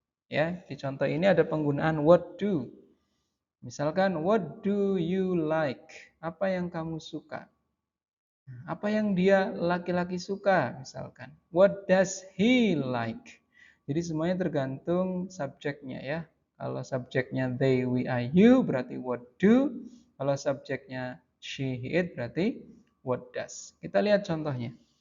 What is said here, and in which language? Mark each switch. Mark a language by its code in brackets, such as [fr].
[id] Ya, di contoh ini ada penggunaan what do. Misalkan [en] what do you like? [id] Apa yang kamu suka? Apa yang dia laki-laki suka misalkan. [en] What does he like? [id] Jadi semuanya tergantung subjeknya ya. Kalau subjeknya they, we, I, you berarti what do. Kalau subjeknya she, he, it berarti what does. Kita lihat contohnya.